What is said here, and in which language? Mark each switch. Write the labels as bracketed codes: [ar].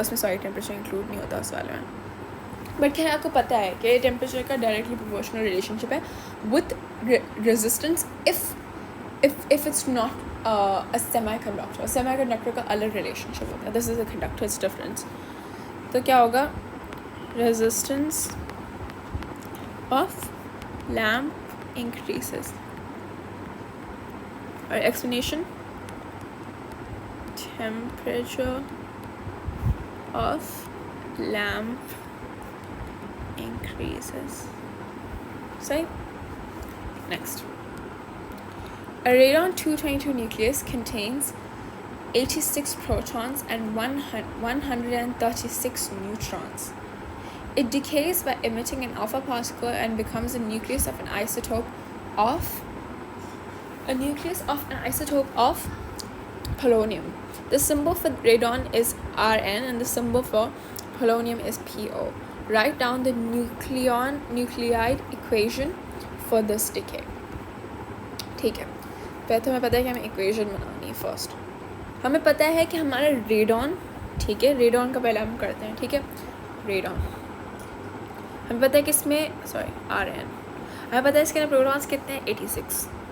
[hi] उसमें temperature include नहीं होता उस वाले में, बट खैर आपको पता है कि टेम्परेचर का डायरेक्टली प्रोपोर्शनल रिलेशनशिप है [en] With resistance if it's not a semiconductor. [hi] Semiconductor का अलग रिलेशनशिप होता है. [en] This is a conductors difference. [hi] तो क्या होगा, [en] Resistance of lamp increases. Or explanation, temperature of lamp increases. Say next. A radon 222 nucleus contains 86 protons and 136 neutrons. It decays by emitting an alpha particle and becomes a nucleus of an isotope of polonium. The symbol for radon is Rn and the symbol for polonium is Po. Write down the nuclide equation for this decay. [hi] ठीक है. पहले तो हमें पता है कि हमें equation बनानी है. फर्स्ट हमें पता है कि हमारा रेडॉन, ठीक है, रेडॉन का पहले हम करते हैं. ठीक है. रेडॉन हमें पता है कि इसमें Rn हमें पता है इसके अंदर प्रोटॉन्स कितने हैं 86.